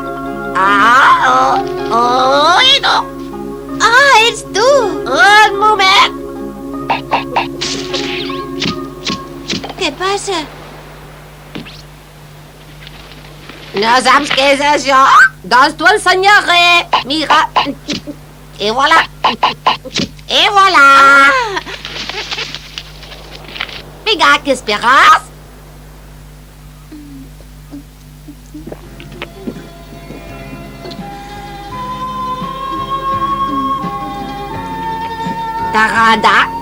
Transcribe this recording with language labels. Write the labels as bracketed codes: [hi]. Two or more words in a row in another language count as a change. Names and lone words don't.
[ca] No. Ah, ets tu! Un moment. Què passa? No saps què és això? Doncs t'ho ensenyaré. Mira. [fr] Et voilà. Et voilà. [ca] Vinga, què esperes? T'agrada?